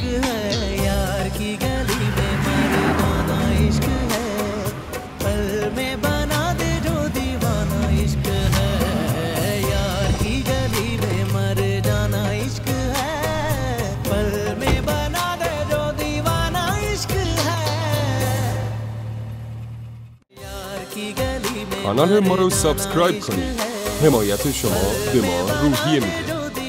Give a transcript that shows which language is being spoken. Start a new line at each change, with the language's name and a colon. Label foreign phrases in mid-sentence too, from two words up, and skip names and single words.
Hindi: है यार की गली में मरदाना इश्क है पल में बना दे जो दीवाना इश्क है यार की गली में मर जाना इश्क है पल में बना दे जो दीवाना इश्क है यार की गली में
Persian: کانال ما رو سابسکرایب کنید. حمایت شما به ما روحیه میده.